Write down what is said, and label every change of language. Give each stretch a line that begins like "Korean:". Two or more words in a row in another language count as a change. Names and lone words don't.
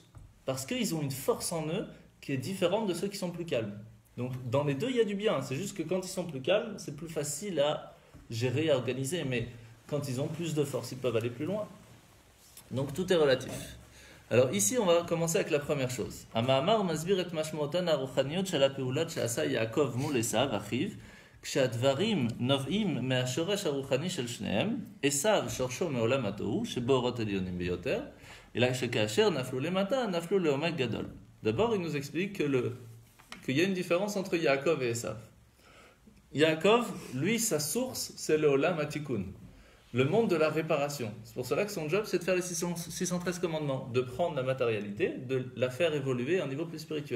French: Parce qu'ils ont une force en eux qui est différente de ceux qui sont plus calmes. Donc dans les deux, il y a du bien. C'est juste que quand ils sont plus calmes, c'est plus facile à gérer, à organiser. Mais quand ils ont plus de force, ils peuvent aller plus loin. Donc tout est relatif. Alors ici, on va commencer avec la première chose.
Hebrew: המאמר מסביר את המשמעות הרוחנית של הפעולה שעשה יעקב מול עשו אחיו כשהדברים נובעים מהשורש הרוחני של שניהם, עשיו שורשו מעולם התוהו, שבו אורות עליונים ביותר, אלא שכאשר נפלו למטה, נפלו לעומק גדול.
French: D'abord, il nous explique qu'il y a une différence entre Yaakov et Esav. Yaakov, lui, sa source, c'est le
Hebrew: עולם התיקון,
French: le monde de la réparation. C'est pour cela que son job, c'est de faire les 613 commandements, de prendre la matérialité, de la faire évoluer à un niveau plus spirituel.